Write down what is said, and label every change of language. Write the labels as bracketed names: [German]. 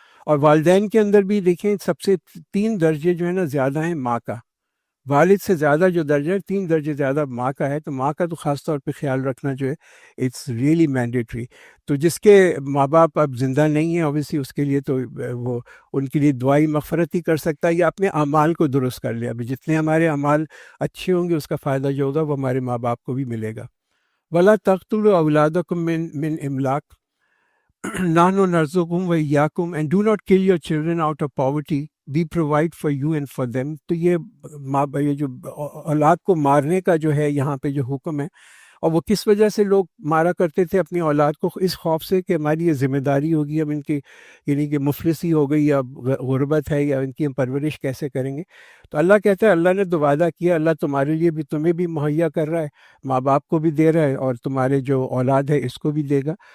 [Urdu] اور والدین کے اندر بھی دیکھیں سب سے 3 درجے جو ہے نا زیادہ ہیں ماں کا، والد سے زیادہ جو درجہ ہے 3 درجے زیادہ ماں کا ہے. تو ماں کا تو خاص طور پہ خیال رکھنا جو ہے [English] It's really mandatory. [Urdu] تو جس کے ماں باپ اب زندہ نہیں ہیں اوبیسلی اس کے لیے تو وہ ان کے لیے دعائی مغفرت ہی کر سکتا ہے یا اپنے اعمال کو درست کر لے. ابھی جتنے ہمارے اعمال اچھے ہوں گے اس کا فائدہ جو ہوگا وہ ہمارے ماں باپ کو بھی ملے گا. [Arabic] ولا تقتلوا اولادکم من املاق نحن نرزقهم وإياكم [English] and do not kill your children out of poverty, we provide for you and for them. [Urdu] تو یہ جو اولاد کو مارنے کا جو ہے یہاں پہ جو حکم ہے، اور وہ کس وجہ سے لوگ مارا کرتے تھے اپنی اولاد کو؟ اس خوف سے کہ ہماری یہ ذمہ داری ہوگی، اب ان کی یعنی کہ مفلسی ہو گئی یا غربت ہے یا ان کی ہم پرورش کیسے کریں گے. تو اللہ کہتا ہے اللہ نے تو وعدہ کیا، اللہ تمہارے لیے بھی تمہیں بھی مہیا کر رہا ہے، ماں باپ کو بھی دے رہا ہے اور تمہارے جو اولاد ہے اس کو بھی دے گا.